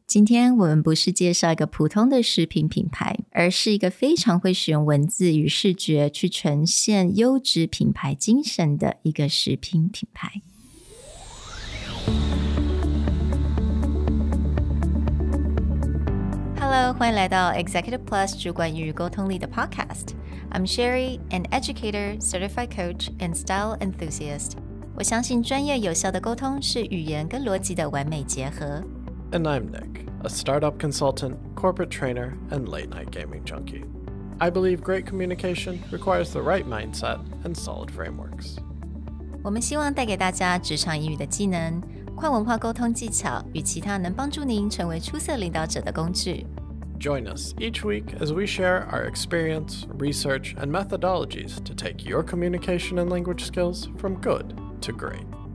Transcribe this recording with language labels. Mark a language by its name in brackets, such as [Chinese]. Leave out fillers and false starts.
[Chinese] 今天我们不是介绍一个普通的食品品牌，而是一个非常会使用文字与视觉去呈现优质品牌精神的一个食品品牌。 Hello， 欢迎来到 Executive Plus 主管与沟通力的 Podcast. [English] I'm Sherry, an educator, certified coach, and style enthusiast. [Chinese] 我相信专业有效的沟通是语言跟逻辑的完美结合。 [English] And I'm Nick, a startup consultant, corporate trainer, and late-night gaming junkie. I believe great communication requires the right mindset and solid frameworks. [Chinese] 我们希望带给大家职场英语的技能、跨文化沟通技巧与其他能帮助您成为出色领导者的工具。 [English] Join us each week as we share our experience, research, and methodologies to take your communication and language skills from good to great.